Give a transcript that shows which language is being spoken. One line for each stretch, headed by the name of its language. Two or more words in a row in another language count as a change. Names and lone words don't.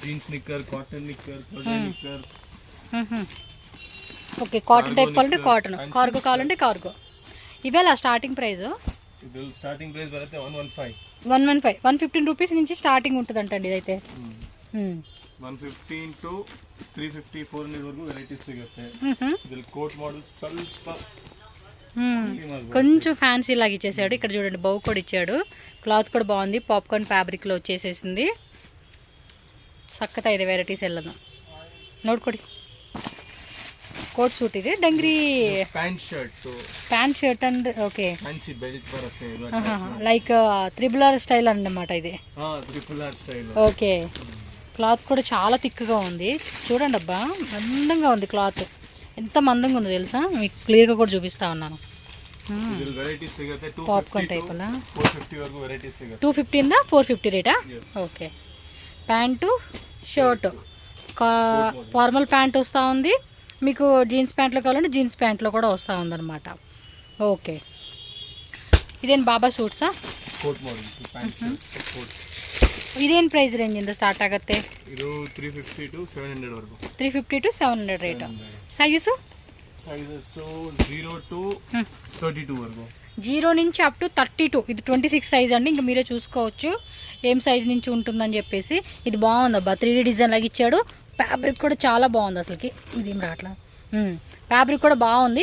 Telugu: ఓకే, కాటన్ టైప్ కావాలంటే కాటన్, కార్గో కావాలంటే కార్గో. ఇవేలా
English: starting price?
Telugu: 115 115 రూపీస్ నుంచి స్టార్టింగ్ ఉంటుందంటండి ఇదైతే.
Kannada: 115 to 350 400 ವರೆಗೂ ವೆರೈಟೀಸ್ ಸಿಗುತ್ತೆ. ಇದ್ರಲ್ಲಿ
English: coat model
Kannada: ಸ್ವಲ್ಪ
Telugu: కొంచెం ఫ్యాన్సీ లాగా ఇచ్చేసాడు. ఇక్కడ చూడండి బౌ కూడా ఇచ్చాడు. క్లాత్ కూడా బాగుంది, పాప్కార్న్ ఫ్యాబ్రిక్లో వచ్చేసేసింది.
Kannada: సక్కత ಇದೆ ವೆರೈಟೀಸ್ ಎಲ್ಲನು ನೋಡ್ಕೊಡಿ.
English: coat suit ಇದೆ, dungaree pant shirt and okay like triple R style
Telugu: అన్నమాట ఇది. ఓకే, క్లాత్ కూడా చాలా థిక్గా ఉంది. చూడండి అబ్బా, అందంగా ఉంది క్లాత్. ఎంత మందంగా ఉందో తెలుసా, మీకు క్లియర్గా కూడా చూపిస్తా ఉన్నాను. పాప్కార్న్ టైప్ అలా 250 ఉందా, 450 రేటా? ఓకే, ప్యాంటు షర్ట్,
English: formal pant
Telugu: వస్తూ ఉంది. మీకు జీన్స్ ప్యాంట్లో కావాలంటే జీన్స్ ప్యాంట్లో కూడా వస్తూ ఉందన్నమాట.
Kannada: ఓకే, ఇదేನು ಬಾಬಾ ಸೂಟ್ಸಾ? ಇದೇನು
English: price range
Kannada: ಸ್ಟಾರ್ಟ್ ಆಗುತ್ತೆ? ಇದು 350 to 700 ವರೆಗೂ. 350 to 700 ರೇಟ್.
Telugu: సైజెస్ 0 to 32 వరకు. 0 నుంచి
English: up to
Telugu: 32. ఇది 26 సైజ్ అండి. ఇంకా మీరే చూసుకోవచ్చు ఏం సైజ్ నుంచి ఉంటుందని చెప్పేసి. ఇది బాగుంది అబ్బా,
English: 3D design
Telugu: లాగా ఇచ్చాడు. ఫ్యాబ్రిక్ కూడా చాలా బాగుంది అసలుకి. ఇదేం రాట్లా, ఫ్యాబ్రిక్ కూడా బాగుంది.